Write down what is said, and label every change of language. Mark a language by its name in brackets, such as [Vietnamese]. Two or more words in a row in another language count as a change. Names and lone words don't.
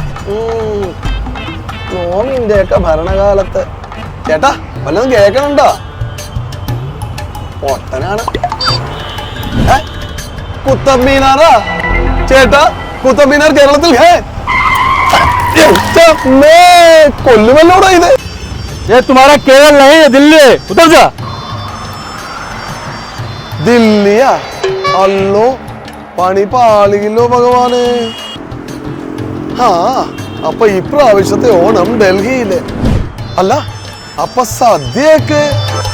[Malayalam] നോമിന്റെയൊക്കെ ഭരണകാലത്ത് ചേട്ടാ വല്ലതും കേൾക്കണുണ്ടോ? പൊട്ടനാണ്. കുത്തബ് മീനാറാ ചേട്ടാ, കുത്തബ് മീനാർ കേരളത്തിൽ കൊല്ലുമല്ലോടാ ഇത്. [Hindi] तुम्हारा केरल नहीं है, दिल्ली, उतर जा. [Malayalam] ദില്ലിയാ? അല്ലോ പണി പാളിയില്ലോ ഭഗവാന്. അപ്പൊ ഇപ്രാവശ്യത്തെ ഓണം ഡൽഹിയില് അല്ല, അപ്പൊ സദ്യയൊക്കെ